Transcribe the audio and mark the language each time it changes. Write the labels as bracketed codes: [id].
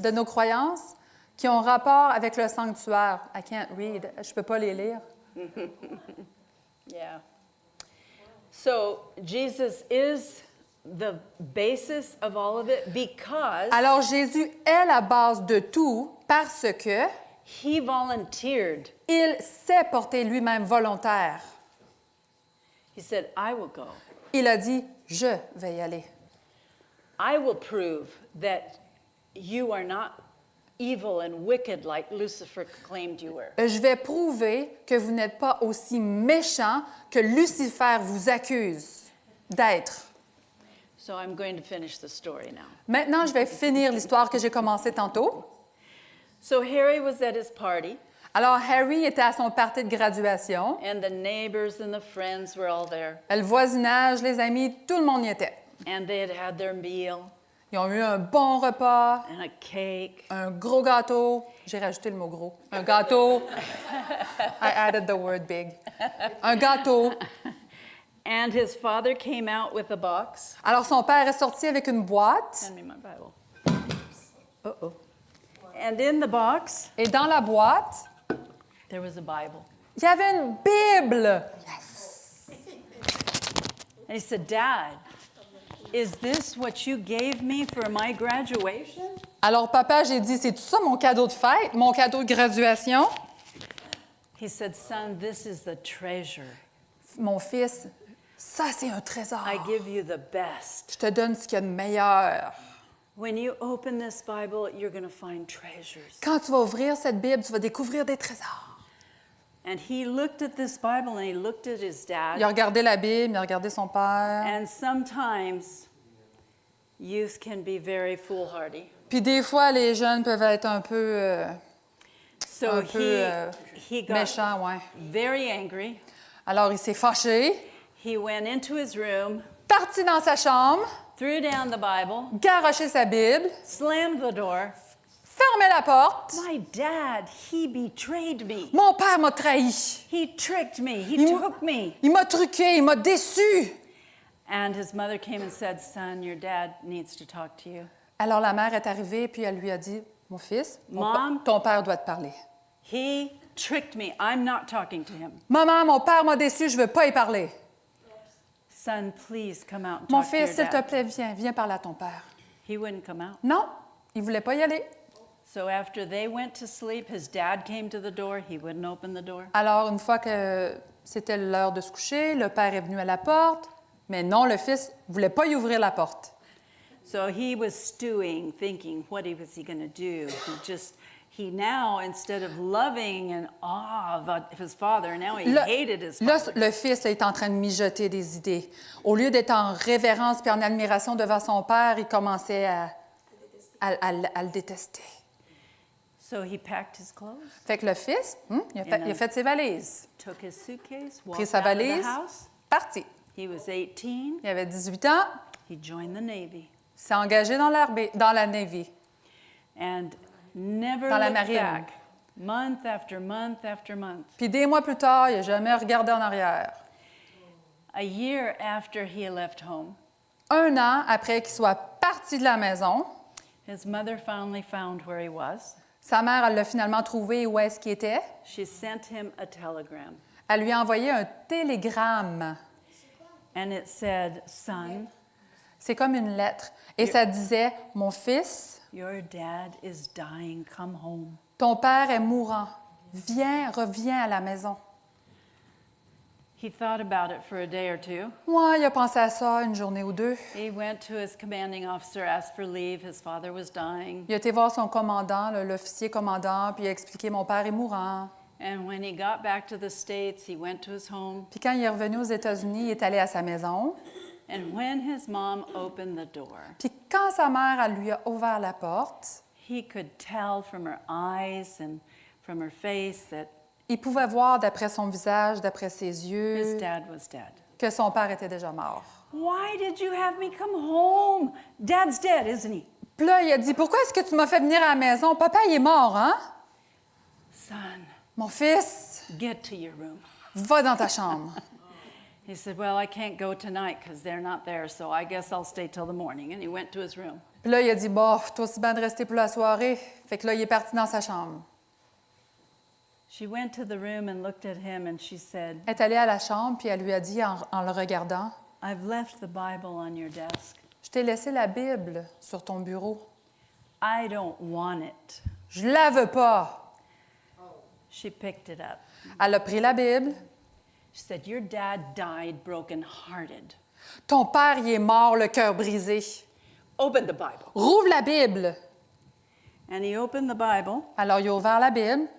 [fr] de nos croyances qui ont rapport avec le sanctuaire. [en] I can't read. [fr] Je ne peux pas les lire. [en] Yeah. So Jesus is the basis of all of it because [fr] Alors Jésus est la base de tout parce que [en] he volunteered. [fr] il s'est porté lui-même volontaire. [en] He said, I will go. [fr] Il a dit, je vais y aller. [en] I will prove that you are not evil and wicked like Lucifer claimed you were. [fr] Je vais prouver que vous n'êtes pas aussi méchant que Lucifer vous accuse d'être. [en] So I'm going to finish the story now. [fr] Maintenant, je vais finir l'histoire que j'ai commencée tantôt. [en] So Harry was at his party, [fr] Alors, Harry était à son party de graduation. [en] and the neighbors and the friends were all there, [fr] Le voisinage, les amis, tout le monde y était. [en] and they had had their meal [fr] Ils ont eu un bon repas, [en] and a cake. [fr] un gros gâteau. J'ai rajouté le mot gros. Un gâteau. [en] I added the word big. [fr] Un gâteau. [en] And his father came out with a box. [fr] Alors, son père est sorti avec une boîte. [en] Hand me my Bible. Uh-oh. And in the box, [fr] Et dans la boîte, [en] there was a Bible. [fr] il y avait une Bible. [en] And he said, Dad, is this what you gave me for my graduation? [fr] Alors, papa, j'ai dit, c'est tout ça mon cadeau de fête, mon cadeau de graduation? [en] He said, Son, this is the treasure. [fr] Mon fils, ça, c'est un trésor. [en] I give you the best. [fr] Je te donne ce qu'il y a de meilleur. [en] When you open this Bible, you're going to find treasures. [fr] Quand tu vas ouvrir cette Bible, tu vas découvrir des trésors. [en] And he looked at this Bible and he looked at his [fr] Il a [en] dad. [fr] regardé la Bible, il a regardé son père. [en] And sometimes youth can be very foolhardy. [fr] Puis des fois, les jeunes peuvent être un peu [en] So [fr] un peu [en] he got [fr] méchants, ouais. [en] very angry. [fr] Alors, il s'est fâché, [en] He went into his room, [fr] parti dans sa chambre, [en] threw down the Bible, [fr] garoché sa Bible, [en] slammed the door. [fr] fermé la porte. [en] My dad, he betrayed me. [fr] Mon père m'a trahi. [en] He tricked me. He [fr] Il m'a- [en] took me. [fr] Il m'a truqué, il m'a déçu. [en] And his mother came and said, Son, your dad needs to talk to you. [fr] Alors, la mère est arrivée, puis elle lui a dit, mon fils, [en] Mom. [fr] ton père doit te parler. [en] He tricked me. I'm not talking to him. [fr] Maman, mon père m'a déçu, je ne veux pas y parler. [en] Son, please come out and [fr] Mon [en] talk to your [fr] fils, s'il te [en] dad. [fr] plaît, viens parler à ton père. [en] He wouldn't come out. [fr] Non, il ne voulait pas y aller. [en] So after they went to sleep, his dad came to the door. He wouldn't open the door. [fr] Alors, une fois que c'était l'heure de se coucher, le père est venu à la porte, mais non, le fils ne voulait pas y ouvrir la porte. [en] So he was stewing, thinking, what was he going to do? He now, instead of loving and awe of his father, now he hated his [fr] Là, [en] father. [fr] le fils là, est en train de mijoter des idées. Au lieu d'être en révérence puis en admiration devant son père, il commençait à le détester. [en] So he packed his clothes, [fr] Fait que le fils, il a fait ses valises, [en] took his suitcase, [fr] pris [en] walked [fr] sa [en] out of the [fr] valise, [en] house. [fr] parti. [en] He was 18. [fr] Il avait 18 ans, [en] He joined the Navy [fr] il s'est engagé dans la Navy. [en] and never [fr] Dans la [en] looked [fr] marine. [en] back. Month after month after month. [fr] Puis des mois plus tard, il n'a jamais regardé en arrière. [en] A year after he left home, [fr] 1 an après qu'il soit parti de la maison, [en] his mother finally found where he was. [fr] sa mère, elle l'a finalement trouvé où est-ce qu'il était. [en] She sent him a telegram, [fr] Elle lui a envoyé un télégramme. [en] and it said, Son, [fr] C'est comme une lettre. Et ça disait, « Mon fils, [en] your dad is dying. Come home. [fr] ton père est mourant. Reviens à la maison. [en] He thought about it for a day or two. » [fr] Moi, il a pensé à ça une journée ou deux. [en] He went to his commanding officer, asked for leave. His father was dying. [fr] Il a été voir son commandant, l'officier commandant, puis il a expliqué, « Mon père est mourant. » [en] And when he got back to the States, he went to his home. [fr] Puis quand il est revenu aux États-Unis, il est allé à sa maison. [en] And when his mom opened the door, [fr] Puis quand sa mère, elle lui a ouvert la porte, [en] he could tell from her eyes and from her face that [fr] il pouvait voir d'après son visage, d'après ses [en] his [fr] yeux, [en] dad was dead. [fr] que son père était déjà mort. [en] Why did you have me come home? Dad's dead, isn't he? [fr] Puis là, il a dit, « Pourquoi est-ce que tu m'as fait venir à la maison? Papa, il est mort, hein? [en] Son, [fr] Mon fils, [en] get to your room. [fr] va dans ta chambre. » [en] He said, well, I can't go tonight because they're not there, so I guess I'll stay till the morning. And he went to his room. [fr] Puis là, il a dit, bon, toi aussi bien de rester pour la soirée. Fait que là, il est parti dans sa chambre. [en] She went to the room and looked at him and she said, [fr] Elle est allée à la chambre, puis elle lui a dit en le regardant, [en] I've left the Bible on your desk. [fr] je t'ai laissé la Bible sur ton bureau. [en] I don't want it. [fr] Je la veux pas. [en] She picked it up. [fr] Elle a pris la Bible. [en] She said, your dad died broken-hearted. [fr] Ton père, il est mort, le cœur brisé. [en] Open the Bible. [fr] Rouvre la Bible. [en] And he opened the Bible, [fr] Alors, il a ouvert la Bible.